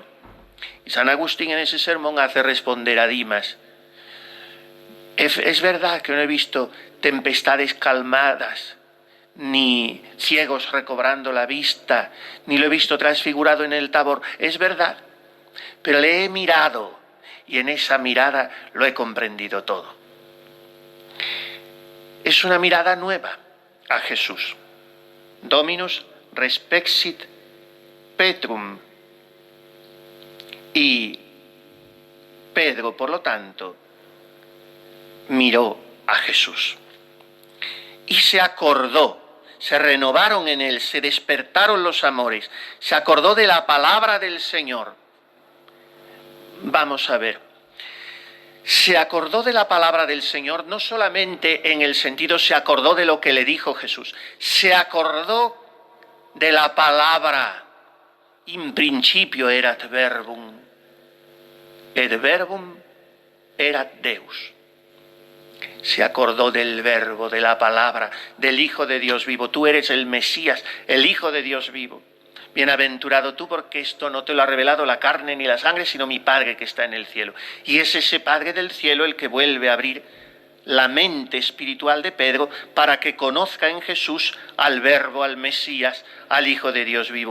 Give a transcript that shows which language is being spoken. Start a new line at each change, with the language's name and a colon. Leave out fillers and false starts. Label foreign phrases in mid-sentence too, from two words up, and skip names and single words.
Spanish: Y San Agustín en ese sermón hace responder a Dimas: es verdad que no he visto tempestades calmadas, ni ciegos recobrando la vista, ni lo he visto transfigurado en el Tabor. Es verdad, pero le he mirado y en esa mirada lo he comprendido todo. Es una mirada nueva a Jesús.
Latin: Dominus respexit Petrum.
Spanish: Y Pedro, por lo tanto, miró a Jesús y se acordó, se renovaron en él, se despertaron los amores, se acordó de la palabra del Señor. Vamos a ver, se acordó de la palabra del Señor no solamente en el sentido se acordó de lo que le dijo Jesús, se acordó de la palabra.
Latin: In principio erat verbum, et verbum erat Deus.
Spanish: Se acordó del verbo, de la palabra, del Hijo de Dios vivo. Tú eres el Mesías, el Hijo de Dios vivo. Bienaventurado tú, porque esto no te lo ha revelado la carne ni la sangre, sino mi Padre que está en el cielo. Y es ese Padre del cielo el que vuelve a abrir la mente espiritual de Pedro para que conozca en Jesús al Verbo, al Mesías, al Hijo de Dios vivo.